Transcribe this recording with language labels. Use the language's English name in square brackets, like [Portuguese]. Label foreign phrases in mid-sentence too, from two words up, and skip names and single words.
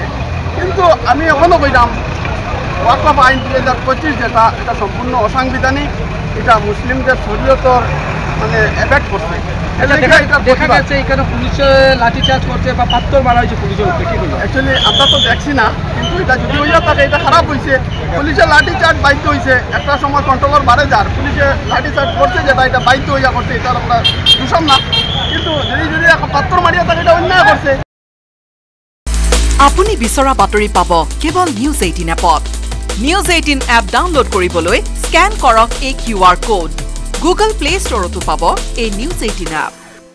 [Bangla] কিন্তু আমি এখনো কইলাম ওয়াকফ আইন 2025 যেটা এটা সম্পূর্ণ অসাংবিধানিক এটা মুসলিমদের শরীয়তর মানে এফেক্ট করছে দেখা যাচ্ছে এখানে পুলিশে লাঠিচার্জ করছে বা পাথর মারা হয়েছে পুলিশের উপরে কি বলবো অ্যাকচুয়ালি আমরা তো দেখছি না কিন্তু এটা যদি হইয়া থাকে এটা খারাপ হয়েছে পুলিশে লাঠিচার্জ বাধ্য হয়েছে একটা সময় কন্ট্রোলার বাড়ে যার পুলিশে লাঠিচার্জ করছে যেটা এটা বাধ্য হইয়া করছে এটা আমরা দূষণ না কিন্তু যদি পাথর মারিয়া থাকে এটা অন্যায় করছে [Assamese] আপুনি বিচৰা বাতৰি পাব কেৱল নিউজ 18 এপত নিউজ 18 এপ ডাউনলোড কৰিবলৈ স্ক্যান কৰক এই QR কোড Google Play Store তো পাব এই নিউজ 18 এপ